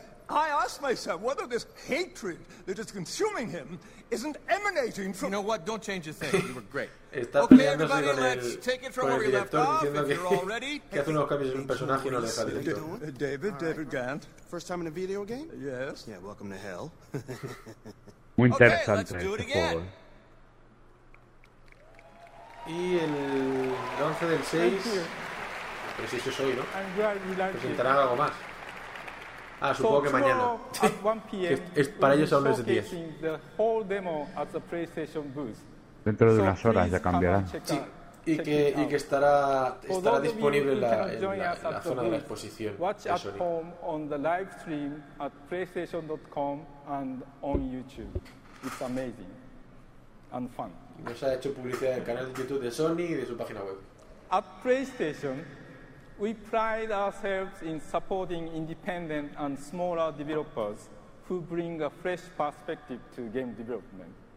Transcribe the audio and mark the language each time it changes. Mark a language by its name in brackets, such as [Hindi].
[English] I ask myself whether this hatred that is consuming him isn't emanating from. You know what? Don't change a thing. You were great. [Spanish] Está peleándose con el director diciendo que hace unos cambios en un personaje y no le deja el director. [English] David Gant. First time in a video game? Yes. Yeah, welcome to hell. [Spanish] Muy interesante este juego. Y el 11 del 6. Pero si eso es hoy, ¿no? Presentará algo más. Ah, supongo que mañana. Es para ellos aún es 10. Dentro de unas horas ya cambiarán. Sí. Y que estará disponible en la zona de la exposición. [English] Watch at home on the live stream at PlayStation.com and on YouTube. It's amazing and fun. [Spanish] Nos ha hecho publicidad del canal de YouTube de Sony y de su página web. [English] At PlayStation, We pride ourselves in supporting independent and smaller developers who bring a fresh perspective to game development.